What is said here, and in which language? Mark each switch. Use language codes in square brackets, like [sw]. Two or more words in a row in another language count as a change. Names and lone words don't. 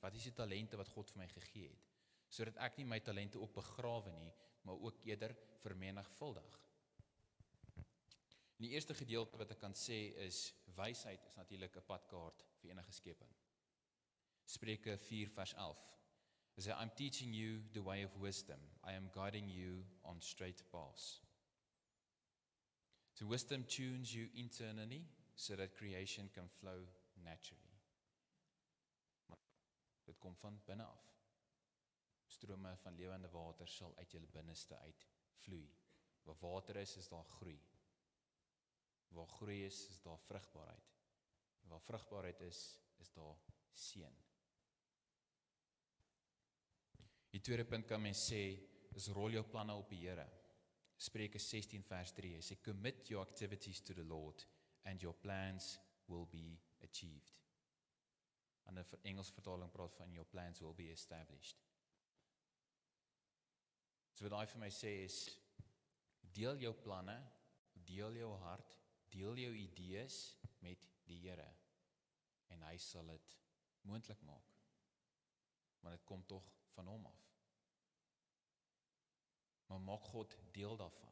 [af] Wat is die talente wat God vir my gegee het? Sodat ek nie my talente ook begrawe nie, maar ook eerder vermenigvuldig. Die eerste gedeelte wat ek kan sê is, wysheid is natuurlik 'n padkaart vir enige skeping. Spreuke 4 vers 11. Hy sê, [en] I'm teaching you the way of wisdom. I am guiding you on straight paths. So wisdom tunes you internally so that creation can flow naturally. [af] Maar dit kom van binne af. Strome van lewende water sal uit julle binneste uit vloei. Waar water is daar groei. Waar groei is daar vrugbaarheid. Waar vrugbaarheid is daar seën. Die tweede punt kan mens sê, is rol jou planne op die Here. Spreuke 16 vers 3, hy sê, [en] commit your activities to the Lord and your plans will be achieved. [af] En 'n Engels vertaling praat van [en] your plans will be established. [af] So wat hy vir my sê is, deel jou planne, deel jou hart, deel jou idees met die Here en hy sal dit moontlik maak. Maar dit kom tog van hom af. Maar maak God deel daarvan.